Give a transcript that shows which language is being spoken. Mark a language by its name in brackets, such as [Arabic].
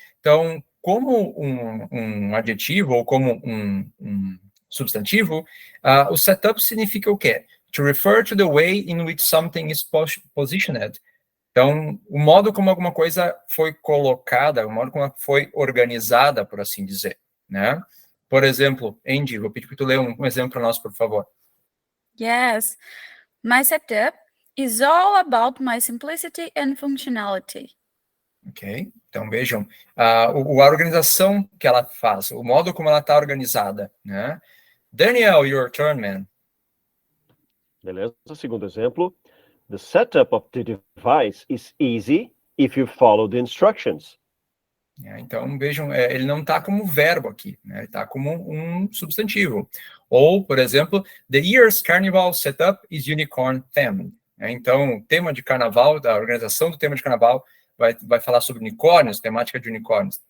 [Portuguese] Então, como um adjetivo ou como um substantivo, o setup significa o quê? [English] To refer to the way in which something is positioned. [Portuguese] Então, o modo como alguma coisa foi colocada, o modo como ela foi organizada, por assim dizer, né? Por exemplo, Andy, vou pedir para tu ler um exemplo para nós, por favor. [English] Yes. My setup is all about my simplicity and functionality. [Portuguese] Ok? Então, vejam, a organização que ela faz, o modo como ela está organizada, né? [English] Daniel, your turn, man. [Portuguese] Beleza? Segundo exemplo. [English] The setup of the device is easy if you follow the instructions. [Portuguese] Então, vejam, ele não está como verbo aqui, né? Ele está como um substantivo. Ou, por exemplo, [English] the year's carnival setup is unicorn themed. [Portuguese] Então, o tema de carnaval, da organização do tema de carnaval, vai falar sobre unicórnios, temática de unicórnios.